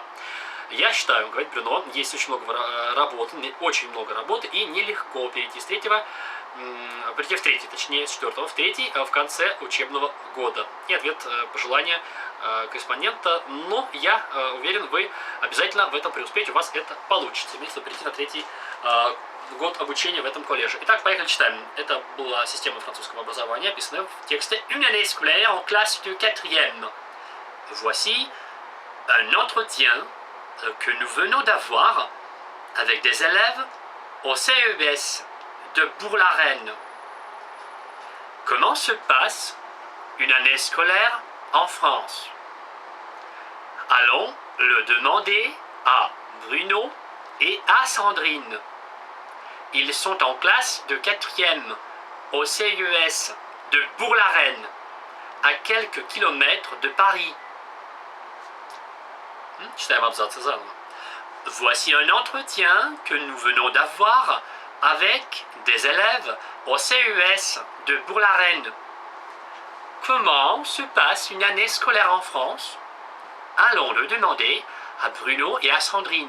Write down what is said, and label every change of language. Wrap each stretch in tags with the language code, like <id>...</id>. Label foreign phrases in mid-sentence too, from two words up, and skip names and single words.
<ru>Я считаю, говорит Брюно, есть очень много работы, и нелегко перейти с 3-го, перейти в 3-й, точнее с 4-го в 3-й в конце учебного года. И ответ, пожелания корреспондента, но я уверен, вы обязательно в этом преуспеете, у вас это получится, если перейти на 3-й год обучения в этом колледже. Итак, поехали, читаем. Это была система французского образования, описанная в тексте Une année scolaire en classe de 4e.</ru> <fr>Voici un entretien que nous venons d'avoir avec des élèves au CES de Bour-la-Reine. Comment se passe une année scolaire en France? Allons le demander à Bruno et à Sandrine. Ils sont en classe de 4e au CES de Bour-la-Reine, à quelques kilomètres de Paris.</fr> <ru>Читаем абзацы заново.</ru> <fr>Voici un entretien que nous venons d'avoir avec des élèves au CES de Bourg-la-Reine. Comment se passe une année scolaire en France? Allons le demander à Bruno et à Sandrine.</fr>